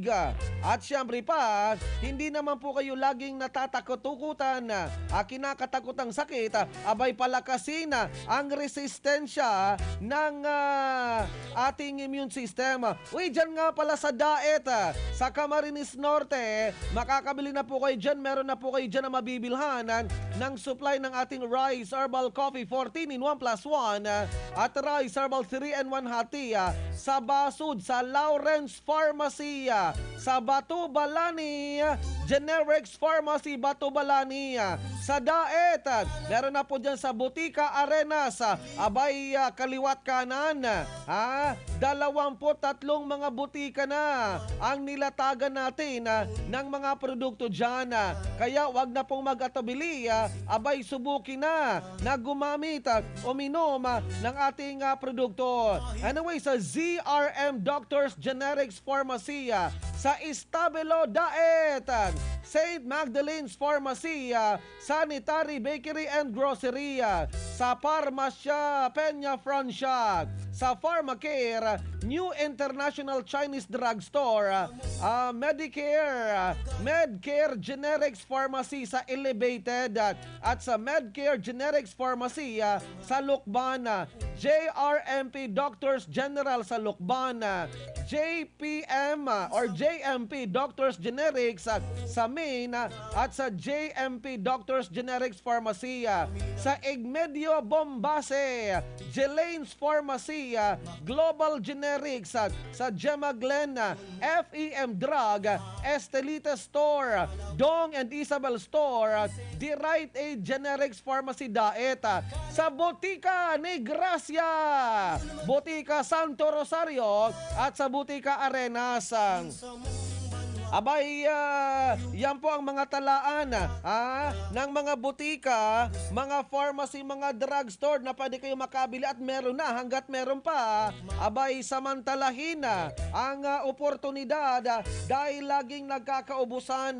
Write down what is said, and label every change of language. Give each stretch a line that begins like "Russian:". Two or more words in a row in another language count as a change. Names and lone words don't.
Filipino: At syempre pa, hindi naman po kayo laging natatakutukutan, kinakatakutang sakit, abay palakasin ang resistensya ng ating
English: immune system.
Filipino: Uy, dyan nga pala sa Daet, sa Camarines Norte, makakabili na po kayo dyan, meron na po kayo dyan na mabibilhanan ng supply ng ating Rice Herbal Coffee 14 in 1 plus 1 at Rice Herbal 3 and 1 hot tea sa Basud, sa Lawrence Pharmacy, sa Batubalani Generics Pharmacy Batubalani, sa Daet, meron na po dyan sa Butika Arenas, abay kaliwat kanan, 23 mga butika na ang nilatagan natin ng mga produkto dyan. Kaya wag na pong mag-atabili, abay subukin na gumamit o uminom ng ating produkto. Anyway, sa ZRM Doctors Generics Pharmacy, sa Istabelo Daet, St. Magdalene's Pharmacy, Sanitary Bakery and Grocery, sa Farmacia Peña Francia, sa Pharmacare, New International Chinese Drugstore, Medcare Generics Pharmacy sa Elevated, at sa Medcare Generics Pharmacy sa Lukban, JRMP Doctors General sa Lukban, JPM or JMP Doctors Generics sa Main, at sa JMP Doctors Generics Pharmacy sa Igmedio Bombase, Jelane's Pharmacy, Global Generics sa Gemma Glen, FEM Drug, Estelita Store, Dong and Isabel Store, The Right Aid Generics Pharmacy Daet, sa Botica ni Gracia, Botica Santo Rosario, at sa Botica Arenas. Abay, yan po ang mga talaan ng mga butika, mga pharmacy, mga drugstore na pwede kayo makabili at meron na hanggat meron pa. Abay, samantalahin ang oportunidad dahil laging nagkakaubusan.